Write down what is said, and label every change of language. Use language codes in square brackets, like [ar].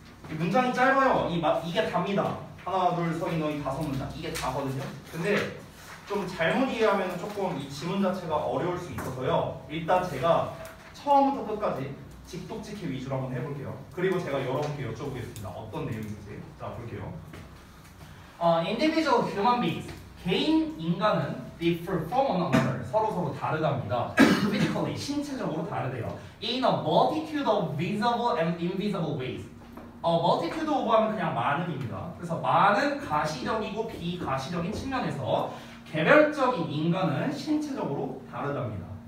[ko] 문장이 짧아요. 이게 답니다. 하나, 둘, 서인, 너희 5문장. 이게 다거든요. 근데 좀 잘못 이해하면 조금 이 지문 자체가 어려울 수 있어서요. 일단 제가 처음부터 끝까지 직독직해 위주로 한번 해볼게요. 그리고 제가 여러분께 여쭤보겠습니다. 어떤 내용인지. 자, 볼게요. [en] Individual human beings. [ko] 개인 인간은 [en] differ from one another. [ko] 서로 다르답니다. [en] Physically, [ko] 신체적으로 다르대요. [en] In a multitude of visible and invisible ways. [ko] multitude of 하면 그냥 많은입니다. 그래서 많은 가시적이고 비가시적인 측면에서 개별적인 인간은 신체적으로 다르답니다.